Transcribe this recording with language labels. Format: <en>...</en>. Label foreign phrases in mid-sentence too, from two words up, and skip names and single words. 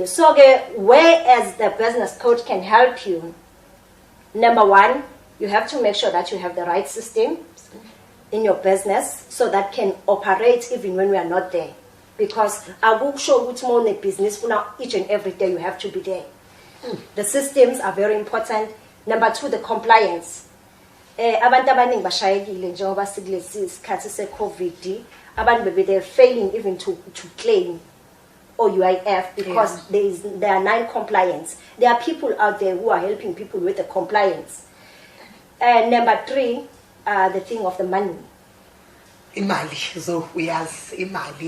<en>So, whereas the business coach can help you, number one, you have to make sure that you have the right system in your business so that can operate even when we are not there. Because I will show which more in business for now, each and every day you have to be there. The systems are very important. Number two, the compliance.</en> <zu>Abantu abaningi bashayekile njengoba sikulesi isikhathi se-COVID, abantu</zu> <en>they're failing even to claim or UIF because there are non-compliance. There are people out there who are helping people with the compliance. And number three, the thing of the money. Imali. So we ask Imali.</en>